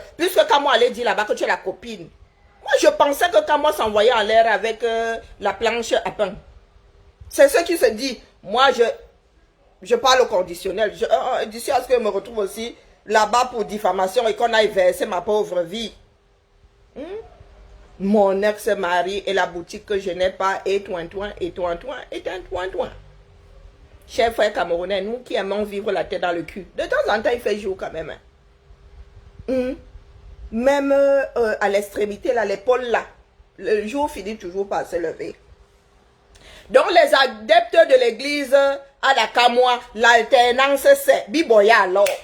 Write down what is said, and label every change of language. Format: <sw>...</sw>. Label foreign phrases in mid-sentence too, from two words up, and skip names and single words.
<fr>Puisque quand moi allait dire là-bas que tu es la copine. Moi je pensais que quand moi s'envoyait en l'air avec la planche à pain. C'est ce qui se dit. Moi je parle au conditionnel. D'ici à ce que je me retrouve aussi là-bas pour diffamation et qu'on aille verser ma pauvre vie. Mon ex-mari et la boutique que je n'ai pas, et toin-toin, et toin-toin, et toin-toin. Chers frères camerounais, nous qui aimons vivre la tête dans le cul, de temps en temps, il fait jour quand même. Même à l'extrémité, là, l'épaule là, le jour finit toujours par se lever. Donc, les adeptes de l'église à la Kamoa, l'alternance, c'est Biboya alors.</fr>